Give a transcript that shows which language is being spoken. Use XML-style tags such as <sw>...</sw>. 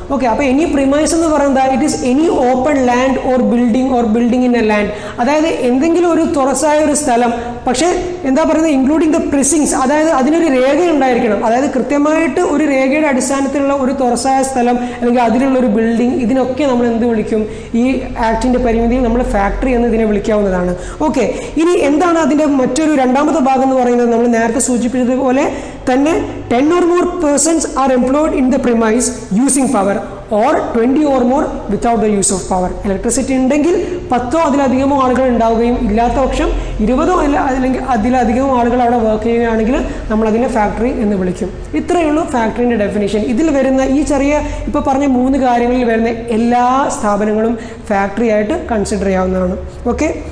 <ml>Okay, അപ്പോൾ any premise എന്ന് പറയുന്നത്</ml> <en>it is any open land or building in a land,</en> <ml>അതായത് എന്തെങ്കിലും ഒരു തുറസായ ഒരു സ്ഥലം, പക്ഷേ എന്താ പറയുന്നത്, ഇൻക്ലൂഡിംഗ് ദ പ്രിസിങ്സ്, അതായത് അതിനൊരു രേഖ ഉണ്ടായിരിക്കണം. അതായത് കൃത്യമായിട്ട് ഒരു രേഖയുടെ അടിസ്ഥാനത്തിലുള്ള ഒരു തുറസായ സ്ഥലം അല്ലെങ്കിൽ അതിലുള്ള ഒരു ബിൽഡിംഗ്, ഇതിനൊക്കെ നമ്മൾ എന്ത് വിളിക്കും? ഈ ആക്ടിൻ്റെ പരിമിതിയിൽ നമ്മൾ ഫാക്ടറി എന്ന് ഇതിനെ വിളിക്കാവുന്നതാണ്. ഓക്കെ, ഇനി എന്താണ് അതിൻ്റെ മറ്റൊരു രണ്ടാമത്തെ ഭാഗം എന്ന് പറയുന്നത്? നമ്മൾ നേരത്തെ സൂചിപ്പിച്ചതുപോലെ തന്നെ</ml> <en>10 or more persons are employed in the premise using power or 20 or more without the use of power.</en> <ml>Electricity ഉണ്ടെങ്കിൽ 10 അതിലധികമോ ആളുകൾ ഉണ്ടാവുകയും ഇല്ലാത്ത പക്ഷം 20 അല്ലെങ്കിൽ അതിലധികമോ ആളുകൾ അവിടെ വർക്ക് ചെയ്യുകയാണെങ്കിൽ നമ്മൾ അതിനെ ഫാക്ടറി എന്ന് വിളിക്കും. ഇത്രയേ ഉള്ളൂ ഫാക്ടറിൻ്റെ ഡെഫിനേഷൻ. ഇതിൽ വരുന്ന ഈ ഇപ്പോൾ പറഞ്ഞ 3 കാര്യങ്ങളിൽ വരുന്ന എല്ലാ സ്ഥാപനങ്ങളും ഫാക്ടറി ആയിട്ട് കൺസിഡർ ചെയ്യാവുന്നതാണ്. ഓക്കെ,</ml>